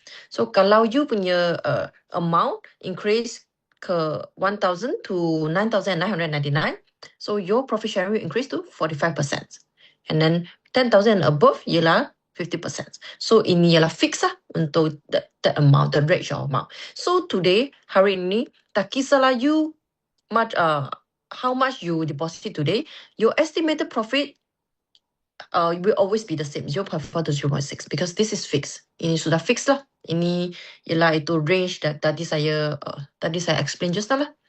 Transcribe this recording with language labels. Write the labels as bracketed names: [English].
[English] So [Malay] kalau [English] you [Malay] punya [English] amount increase ke 1,000 to 9,999, so your profit sharing will increase to 45%. And then 10,000 and above [Malay] ialah [English] 50%. [Malay] So ini ialah fix lah untuk [English] the amount, the ratio amount. So today, [Malay] hari ini, tak kisahlah [English] you how much you deposit today, your estimated profit will always be the same, 0.4 to 0.6, because this is fixed. [Malay] Ini sudah fix lah. Ini ialah itu range tadi saya [English] explain just now [Malay] lah.